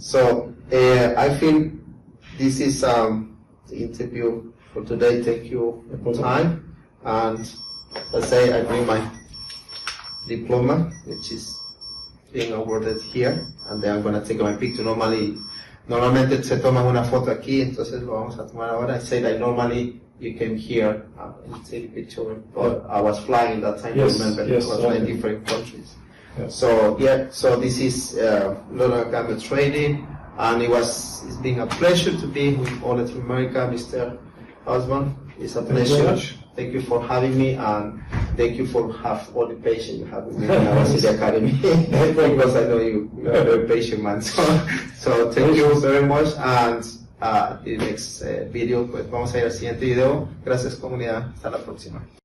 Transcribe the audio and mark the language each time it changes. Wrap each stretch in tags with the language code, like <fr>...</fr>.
<en>So I feel this is the interview for today. Thank you for time. And as I say, I bring my diploma, which is being awarded here, and then I'm going to take my picture.</en> <es>Normalmente se toman una foto aquí, entonces lo vamos a tomar ahora.</es> <en>I say that normally you came here and take a picture, but I was flying that time. Yes, remember, yes, I was flying different countries. Yes. So this is London Gamma Trading, and it's been a pleasure to be with all Latin America, Mr. Osborn. It's a pleasure. Thank you for having me, and thank you for all the patience you have with me when I was in the academy, because I know you are a very patient man. So thank you very much, and the next video,</en> <es>pues vamos a ir al siguiente video. Gracias comunidad, hasta la próxima.</es>